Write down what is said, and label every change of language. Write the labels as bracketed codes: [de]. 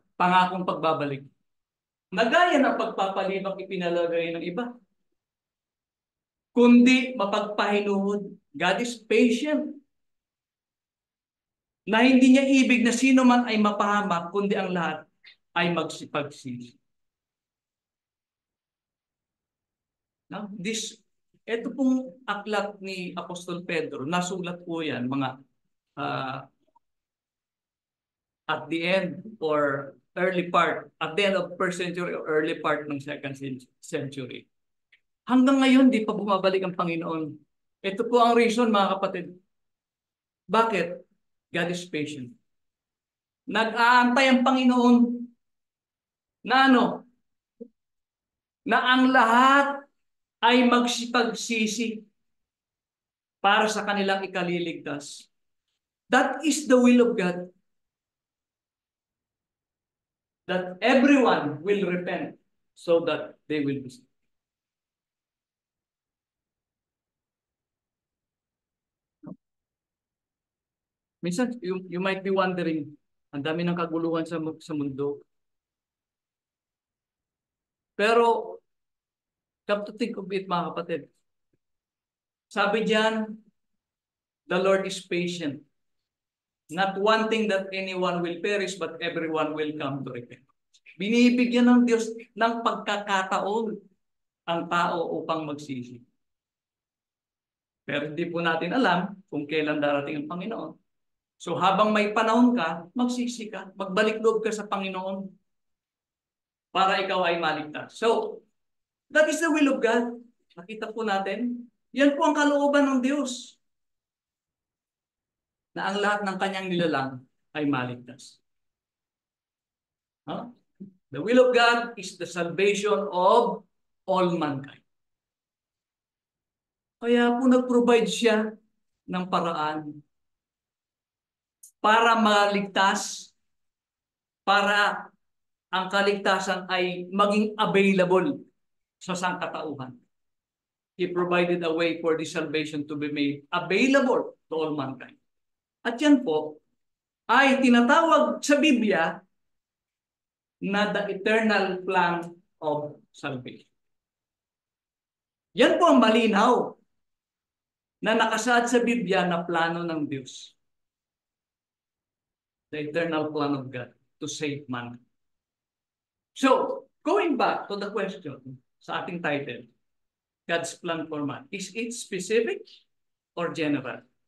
[tl] Pangakong pagbabalik. Nagaya ng pagpapalibang ipinalagay ng iba. Kundi mapagpahinuhod. [en] God is patient. [tl] Na hindi niya ibig na sino man ay mapahamak, kundi ang lahat ay magsipagsisi. [en] Now, [tl] ito pong aklat ni Apostol Pedro, nasulat po yan, mga [en] at the end or early part, at the end of 1st century or early part ng 2nd century. [tl] Hanggang ngayon, di pa bumabalik ang Panginoon. Ito po ang reason, mga kapatid. Bakit? [en] God is patient. [tl] Nag-aantay ang Panginoon na na ang lahat ay magsipagsisi para sa kanilang ikaliligtas. [en] That is the will of God. That everyone will repent so that they will be saved. [tl] Minsan, [en] you might be wondering, [tl] ang dami ng kaguluhan sa mundo. [en] Pero, come to think of it, [tl] mga kapatid. Sabi diyan, [en] the Lord is patient. Not wanting that anyone will perish, but everyone will come to repent. [tl] Binibigyan ng Diyos ng pagkakataon ang tao upang magsisi. Pero hindi po natin alam kung kailan darating ang Panginoon. So habang may panahon ka, magsisi ka, magbalik loob ka sa Panginoon para ikaw ay maligtas. [en] So, that is the will of God. [tl] Nakita po natin, yan po ang kalooban ng Diyos. Na ang lahat ng kanyang nilalang ay maligtas. Huh? [en] The will of God is the salvation of all mankind. [tl] Kaya po nag-provide siya ng paraan para maligtas, para ang kaligtasan ay maging available sa sangkatauhan. [en] He provided a way for this salvation to be made available to all mankind. [tl] At yan po ay tinatawag sa Biblia na [en] the eternal plan of salvation. [tl] Yan po ang malinaw na nakasaad sa Biblia na plano ng Diyos. [en] The eternal plan of God to save man. So, going back to the question [tl] sa ating title, [en] God's plan for man, is it specific or general?